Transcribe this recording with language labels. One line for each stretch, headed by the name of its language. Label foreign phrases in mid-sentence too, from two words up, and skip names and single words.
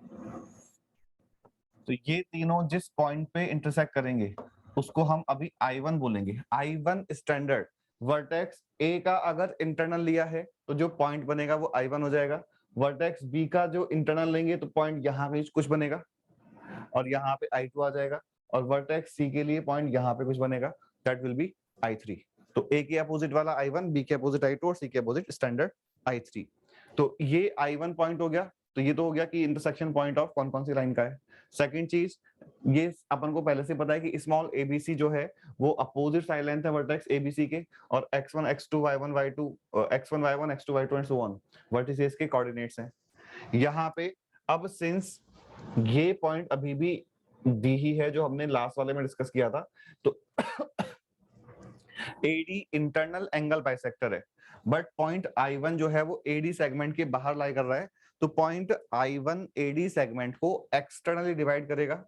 Hindi: तो ये तीनों जिस पॉइंट पे इंटरसेक्ट करेंगे उसको हम अभी I1 बोलेंगे। I1
English: standard vertex
Hindi: A का अगर इंटरनल लिया है तो जो पॉइंट बनेगा वो I1 हो जाएगा। वर्टेक्स B का जो इंटरनल लेंगे तो पॉइंट यहाँ पे कुछ बनेगा और यहाँ पे I2 आ जाएगा, और वर्टेक्स C के लिए पॉइंट यहाँ पे कुछ बनेगा,
English: that will be I3.
Hindi: तो A के अपोजिट वाला I1, B के अपोजिट I2 और C के अपोजिट स्टैंडर्ड I3। तो ये I1 पॉइंट हो गया। तो ये तो हो गया कि
English: intersection point of
Hindi: कौन कौन सी लाइन का है। सेकंड चीज, ये अपन को पहले से पता है कि स्मॉल abc जो है वो
English: opposite side length
Hindi: है वर्टेक्स abc के, और x1 x2 y1 y2 x1 y1 x2 y2
English: and so on
Hindi: वर्टिसेस के कोऑर्डिनेट्स हैं यहाँ पे। अब सिंस ये पॉइंट अभी भी दी ही है जो हमने लास्ट वाले में डिस्कस किया था, तो AD
English: internal angle bisector
Hindi: है,
English: but point
Hindi: I1 जो है वो AD सेगमेंट के बाहर लाई कर रहा है, तो पॉइंट I1 AD सेगमेंट को
English: externally divide
Hindi: करेगा।